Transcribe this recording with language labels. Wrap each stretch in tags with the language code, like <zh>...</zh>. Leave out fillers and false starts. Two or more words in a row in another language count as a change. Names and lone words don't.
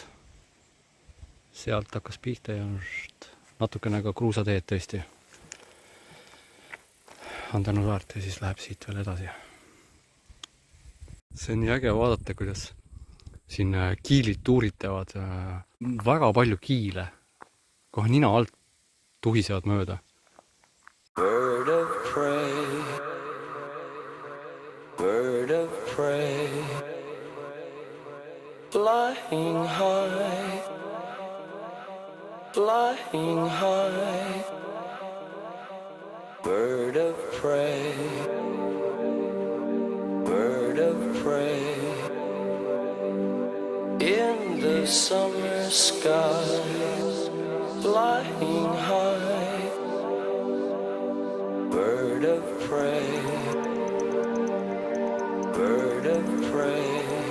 <et>Sealt hakkas pihta ja natukene ka kruusateed tõesti. Andanu saart ja siis läheb siit veel edasi. See on nii äge vaadata, kuidas siin kiilid tuuritavad. Väga palju kiile. Kohe nina alt tuhisevad mööda.</et> <en>Bird of prey, bird of prey, flying high, flying high, bird of prey, bird of prey, in the summer sky, flying high, bird of prey, bird of prey,</en>